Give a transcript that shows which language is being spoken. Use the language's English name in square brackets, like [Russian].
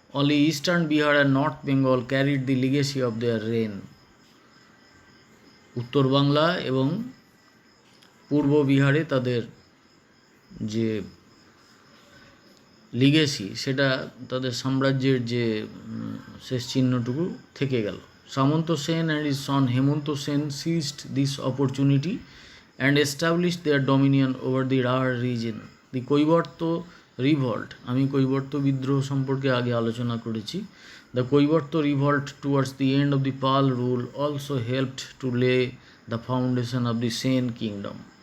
[English] Only eastern Bihar and north Bengal carried the legacy of their reign. [Bangla] উত্তর বাংলা এবং পূর্ব বিহারে তাদের যে লিগেসি, সেটা তাদের সাম্রাজ্যের যে শেষ চিহ্নটুকু থেকে গেল। [English] Samanto Sen and his son Hemanto Sen seized this opportunity and established their dominion over the Rar region. The Kaibarta revolt, [Bangla] আমি কৈবর্ত বিদ্রোহ সম্পর্কে আগে আলোচনা করেছি। [English] The Kaibarta revolt towards the end of the Pal rule also helped to lay the foundation of the Sen kingdom.